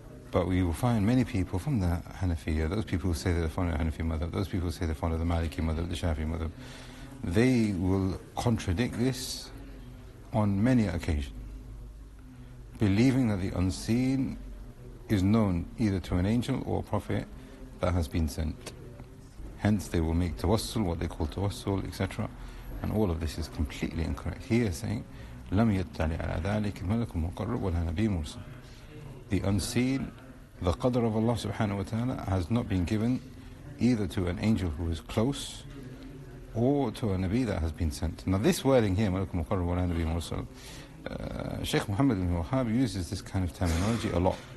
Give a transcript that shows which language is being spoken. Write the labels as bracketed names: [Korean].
[English] But we will find many people from the Hanafiyyah, those people who say they're following the Hanafi madhab, those people who say they follow the Maliki madhab, the Shafi'i madhab, they will contradict this on many occasions, believing that the unseen is known either to an angel or a prophet that has been sent. Hence they will make tawassul, what they call tawassul, etc. And all of this is completely incorrect. He is saying, [Arabic] لَمْ يَطَّلِعْ عَلَى ذَلِكَ مَلَكٌ مُقَرَّبٌ وَلَا نَبِيٌّ مُرْسَلٌ. [English] The unseen, the Qadr of Allah subhanahu wa ta'ala, has not been given either to an angel who is close or to a Nabi that has been sent. Now this wording here, Malak Muqarrab wa la Nabi Mursal, Shaykh Muhammad ibn Wahhab uses this kind of terminology a lot.